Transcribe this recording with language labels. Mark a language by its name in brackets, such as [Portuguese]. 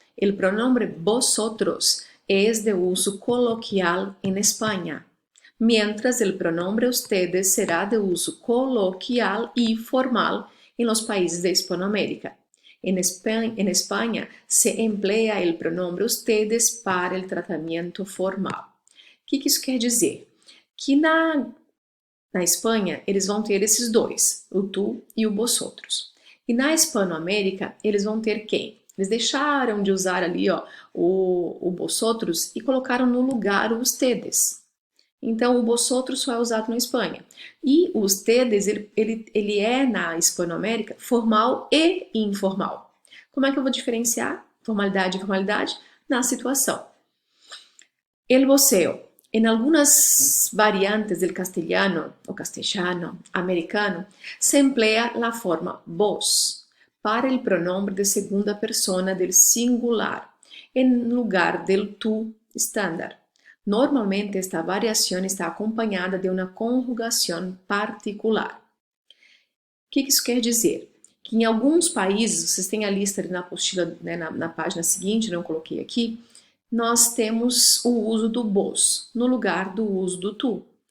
[Spanish] El pronombre vosotros es de uso coloquial en España, mientras el pronombre ustedes será de uso coloquial y formal en los países de Hispanoamérica. En España se emplea el pronombre ustedes para el tratamiento formal. [Portuguese] O que isso quer dizer? Que na Espanha eles vão ter esses dois, o tu e o vosotros. E na Hispanoamérica eles vão ter quem? Eles deixaram de usar ali o vosotros e colocaram no lugar o ustedes. Então, o vosotros só é usado na Espanha. E o ustedes, ele é na Hispanoamérica formal e informal. Como é que eu vou diferenciar formalidade e informalidade? Na situação. [Spanish] El voceo. En algunas variantes del castellano o castellano americano se emplea la forma vos para el pronombre de segunda persona del singular en lugar del tú estándar. [Portuguese] Normalmente esta variação está acompanhada de uma conjugação particular. O que isso quer dizer? Que em alguns países, vocês têm a lista ali na apostila, né, na página seguinte, não coloquei aqui, nós temos o uso do vos no lugar do uso do tu.